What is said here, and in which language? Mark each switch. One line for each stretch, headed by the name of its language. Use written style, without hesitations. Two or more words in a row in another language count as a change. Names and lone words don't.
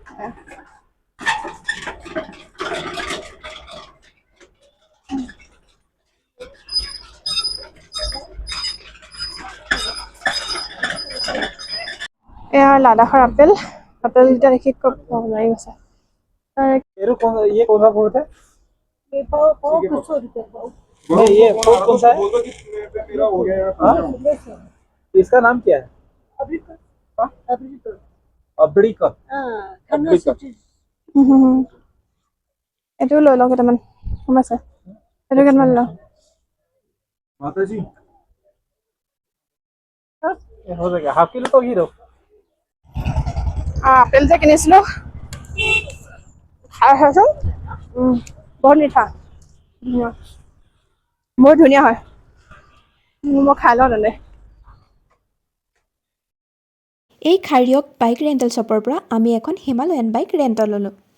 Assamese: এয়া লাডাখৰ আপেল কেইটা দেখি খুব মৰম লাগি গৈছে।
Hindi: ये कौन सा फ्रूट है? ये फ्रूट कौन सा है? इसका नाम क्या है? अब्रिका।
Assamese: এইটো লৈ লওঁ কেইটামান, গম পাইছে? এইটো কেইটামান লওঁ।
Hindi: माता जी हो जाएगा,
English: half kilo
Hindi: तो ही दो।
Assamese: আপেল যে কিনিছিলো খাই চাইচোন, বহুত মিঠা, বহুত ধুনীয়া হয়। মই খাই লওঁ তেনে। এই খাৰিয়ক
English: bike rental shop
Assamese: পৰা আমি এখন হিমালয়ান বাইক ৰেণ্টত ল'লোঁ।